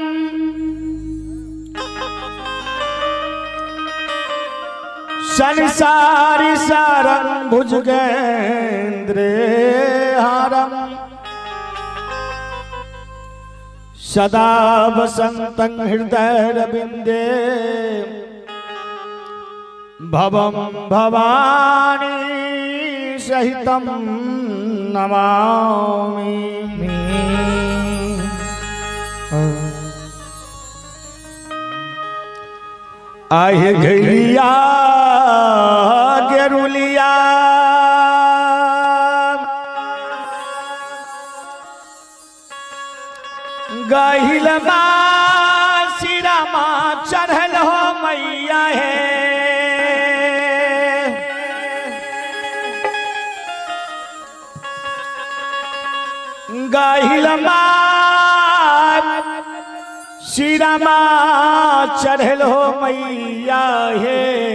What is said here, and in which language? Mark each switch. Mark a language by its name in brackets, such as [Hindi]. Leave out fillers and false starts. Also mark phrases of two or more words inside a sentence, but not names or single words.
[Sanskrit] संसारी सारं भुजगेन्द्रहारम सदा वसन्तं हृदयरविन्दे भवं भवानी सहितं नमामि। [Bhojpuri] आहे घेलिया गेरुलिया गहिल सिरा माँ चढ़ल हो मैया है गहिल सिरा माँ चढ़ल हो मैया है